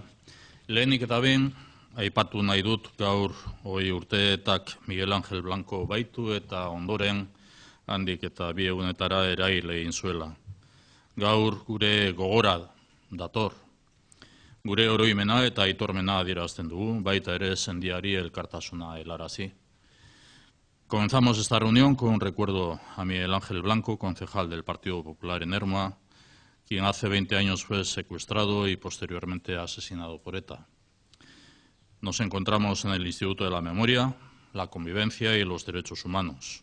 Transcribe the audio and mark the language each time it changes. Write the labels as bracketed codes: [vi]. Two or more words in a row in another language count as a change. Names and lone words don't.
[eu] Lehenik eta behin, aipatu nahi dut gaur 20 urteetak Miguel Ángel Blanco baitu eta ondoren handik eta 2 egunetara erail egin zuela. Gaur gure gogora dator. Gure oroimena eta aitormena adierazten dugu, baita ere sendiari elkartasuna helarazi. [es] Comenzamos esta reunión con un recuerdo a Miguel Ángel Blanco, concejal del Partido Popular en Ermua, quien hace 20 años fue secuestrado y posteriormente asesinado por ETA. Nos encontramos en el Instituto de la Memoria, la Convivencia y los Derechos Humanos.